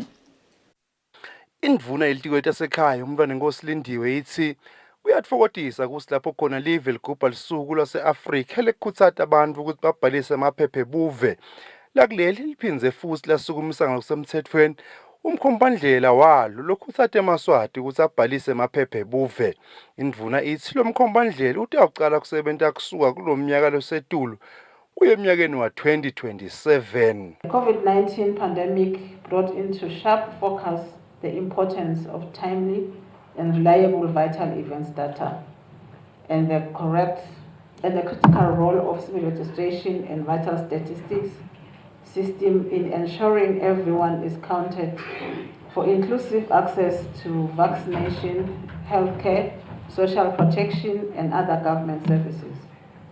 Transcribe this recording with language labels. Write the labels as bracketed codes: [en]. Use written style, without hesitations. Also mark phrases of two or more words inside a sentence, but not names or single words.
[ss] Indvuna yelitikata sekhaya umntwana ngosilindiwe ithi kuyatfokotisa ukuthi lapho khona live ligubha lisuku lase-Afrika lekukhutsata abantu ukuthi babhalise emaphepha ebuve. Lakuleli liphindze futhi lasukumisa ngokusemthethweni umkhombandlela walo lokhutsata eMaswati ukuthi abhalise emaphepha ebuve. Indvuna ithi lo mkhombandlela utawuqala kusebenta kusuka kulomnyaka losetulu kuye emnyakeni wa 2027. [en] The COVID-19 pandemic brought into sharp focus the importance of timely and reliable vital events data and the critical role of civil registration and vital statistics system in ensuring everyone is counted for inclusive access to vaccination, healthcare, social protection, and other government services.